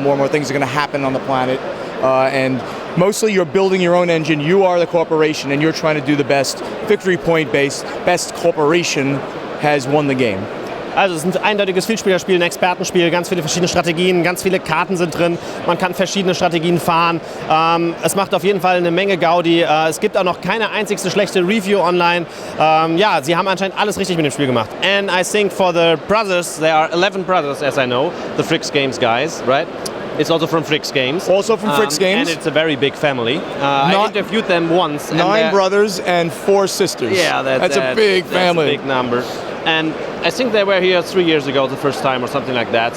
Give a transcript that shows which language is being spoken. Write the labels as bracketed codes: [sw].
[en] More and more things are going to happen on the planet, and mostly you're building your own engine. You are the corporation, and you're trying to do the best victory point based. Best corporation has won the game. [de] Also es ist ein eindeutiges Vielspielerspiel, ein Expertenspiel, ganz viele verschiedene Strategien, ganz viele Karten sind drin, man kann verschiedene Strategien fahren. Es macht auf jeden Fall eine Menge Gaudi. Es gibt auch noch keine einzigste schlechte Review online. Ja, sie haben anscheinend alles richtig mit dem Spiel gemacht. [en] And I think for the brothers, there are 11 brothers as I know, the Fricks Games guys, right? It's also from Fricks Games. Also from Fricks Games. And it's a very big family. I interviewed them once. 9 brothers and 4 sisters. Yeah, that's a big family. That's a big number. And I think they were here 3 years ago the first time or something like that.